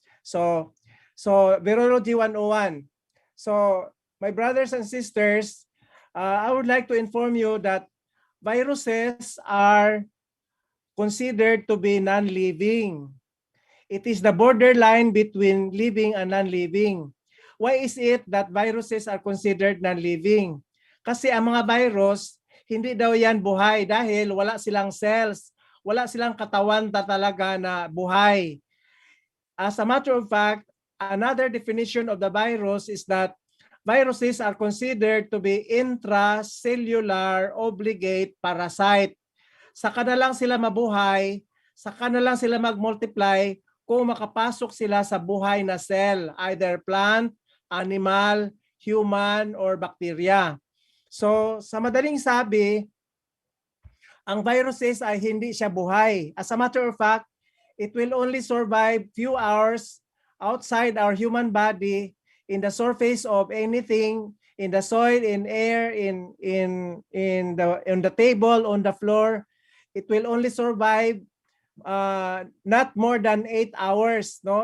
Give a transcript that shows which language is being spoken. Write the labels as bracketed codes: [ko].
[en] So Virology 101. So my brothers and sisters, I would like to inform you that viruses are considered to be non-living. It is the borderline between living and non-living. Why is it that viruses are considered non-living? [tl] Kasi ang mga virus, hindi daw yan buhay dahil wala silang cells, wala silang katawan talaga na buhay. [en] As a matter of fact, another definition of the virus is that viruses are considered to be intracellular obligate parasite. [tl] Saka na lang sila mabuhay, saka na lang sila mag-multiply kung makapasok sila sa buhay na cell, [en] either plant, animal, human, or bacteria. [tl] So, sa madaling sabi, ang viruses ay hindi siya buhay. [en] As a matter of fact, it will only survive few hours outside our human body in the surface of anything, in the soil, in air, in the table, on the floor. It will only survive not more than 8 hours, no?